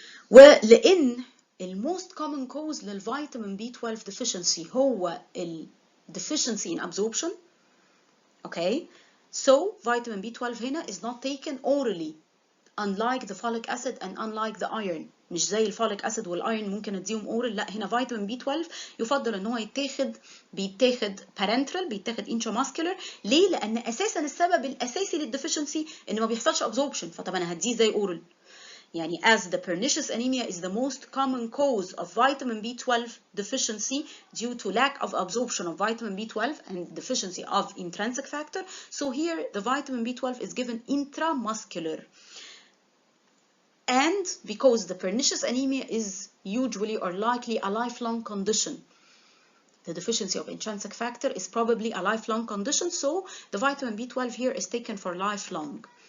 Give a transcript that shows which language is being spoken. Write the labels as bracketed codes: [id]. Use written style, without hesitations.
[ar] ولأن [en] most common cause للvitamin B12 deficiency هو deficiency in absorption. Okay. So vitamin B12 [ar] هنا [en] is not taken orally, unlike the folic acid and unlike the iron. [ar] مش زي الفوليك acid والايرون ممكن اديهم اورال، لا هنا فيتامين B12 يفضل ان هو بيتاخد [en] parenteral، [ar] بيتاخد [en] intramuscular. [ar] ليه؟ لان اساسا السبب الاساسي للديفيشنسي ان ما بيحصلش absorption، فطب انا هديه زي اورال. يعني [en] as the pernicious anemia is the most common cause of vitamin B12 deficiency due to lack of absorption of vitamin B12 and deficiency of intrinsic factor, so here the vitamin B12 is given intramuscular. And because the pernicious anemia is usually or likely a lifelong condition, the deficiency of intrinsic factor is probably a lifelong condition, so the vitamin B12 here is taken for lifelong.